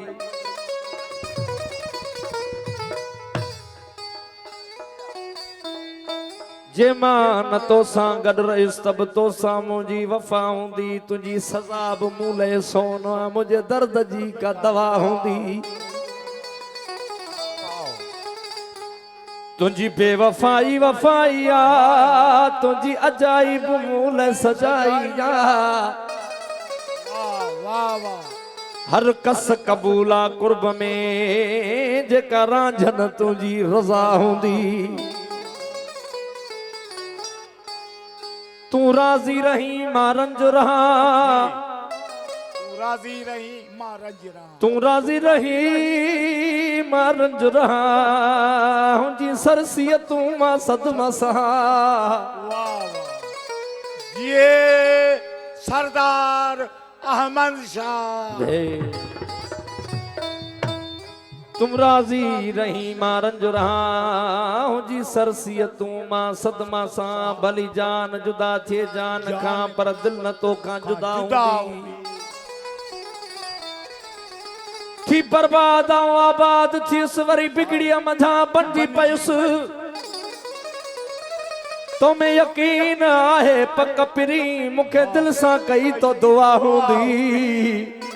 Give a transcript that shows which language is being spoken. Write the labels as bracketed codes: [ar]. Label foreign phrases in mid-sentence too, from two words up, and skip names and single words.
[sd] जे मां न तो सां गॾु रहियसि तब तो साम्हूं जी वफ़ा हूंदी। तुंहिंजी सज़ा बि मूं लाइ सोन आहे, मुंहिंजे दर्द जी का दवा हूंदी। तुंहिंजी बेवफ़ाई वफ़ाई आ, तुंहिंजी अजाइब मूं लाइ सजाई आ। हर कस क़बूल आ कुर्ब में जेका रांझन तुंहिंजी रज़ा हूंदी। तू राज़ी रही मां रंज रहा, तू राज़ी रही मां रंज रहा, तू राज़ी रही मां रंज रहा। हुंजी सरसीअ तू मां सदमा सहा। [hi] वाह वाह ये सरदार अहमद शाह। [sd] तुम राज़ी रही मां रंज रहा, हुंजी सरसीअ तू मां सदमा सा। भली जान जुदा थिए जान खां पर दिल न तो खां जुदा हूंदी। थी बर्बाद आऊं आबाद थियुसि वरी बिगड़ीअ मथां बंदी पयुसि। तो में यकीन आहे पक पिरी मूंखे दिल सां कई तो दुआ हूंदी।